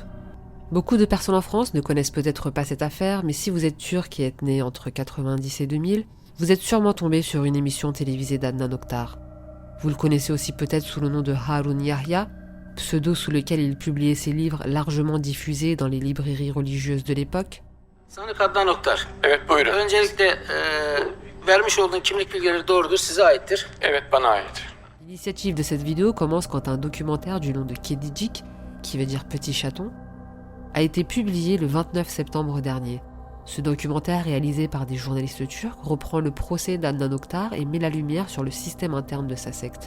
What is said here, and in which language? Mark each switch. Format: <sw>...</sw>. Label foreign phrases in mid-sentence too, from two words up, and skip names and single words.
<fr>Beaucoup de personnes en France ne connaissent peut-être pas cette affaire, mais si vous êtes turc et êtes né entre 90 et 2000, vous êtes sûrement tombé sur une émission télévisée d'Adnan Oktar. Vous le connaissez aussi peut-être sous le nom de Harun Yahya, pseudo sous lequel il publiait ses livres largement diffusés dans les librairies religieuses de l'époque.</fr> <tr>Sanık Adnan Oktar. Evet, buyurun. Öncelikle vermiş olduğun kimlik bilgileri doğrudur, size aittir. Evet, bana ait.</tr> <fr>L'initiative de cette vidéo commence quand un documentaire du nom de Kedicik, qui veut dire petit chaton, a été publié le 29 septembre dernier. Ce documentaire, réalisé par des journalistes turcs, reprend le procès d'Adnan Oktar et met la lumière sur le système interne de sa secte.</fr>